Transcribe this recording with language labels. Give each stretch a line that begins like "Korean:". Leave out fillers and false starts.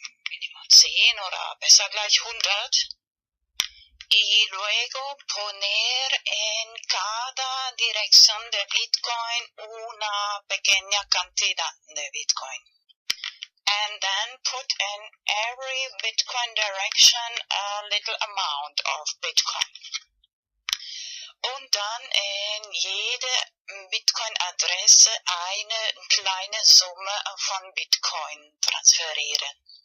German: Mínimo 10 oder besser gleich 100.
Spanish: Y luego poner en cada dirección de Bitcoin una pequeña cantidad de Bitcoin.
English: And then put in every Bitcoin direction a little amount of Bitcoin.
German: Und dann in jede Bitcoin-Adresse eine kleine Summe von Bitcoin transferieren.